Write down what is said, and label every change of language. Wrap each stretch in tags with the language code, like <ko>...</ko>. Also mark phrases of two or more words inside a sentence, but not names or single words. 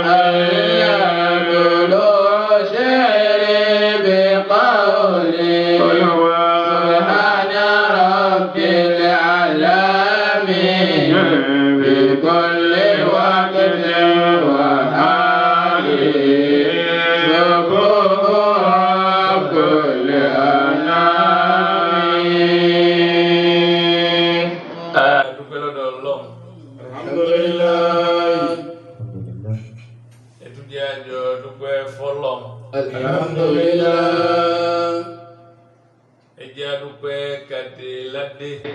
<ar>كل شعر بقوله سبحان رب الأعلام في كل وقت وحال سبوح رب الأنام.</ar> <yo>Dúpẹ́ lọ́dọ̀ Ọlọ́run. Alhamdulillah. Ẹ tún jẹ́ àjọ dúpẹ́ fọ́lọ́run. Alhamdulillah. Ẹ jẹ́ àdúpẹ́ kàdé ládé.</yo>